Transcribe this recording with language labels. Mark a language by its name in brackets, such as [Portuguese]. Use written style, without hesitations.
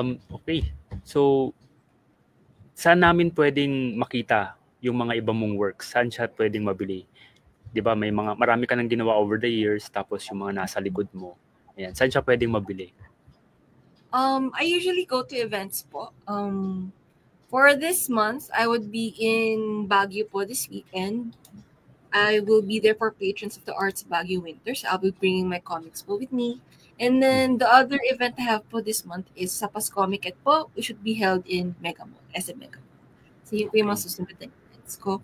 [Filipino] Okay. So, saan namin pwedeng makita yung mga iba mong works? Saan siya pwedeng mabili? 'Di ba, marami ka nang ginawa over the years, tapos yung mga nasa likod mo. Ayan, saan siya pwedeng mabili? [English] I usually go to events po. For this month, I would be in Baguio po this weekend. I will be there for patrons of the Arts Baguio Winters. I'll be bringing my comics po with me. And then the other event I have po this month is Sapas Comic-Ed po, which should be held in Mega Mall, SM Mega Mall. [Filipino] So yun po yung mga susunod na events ko.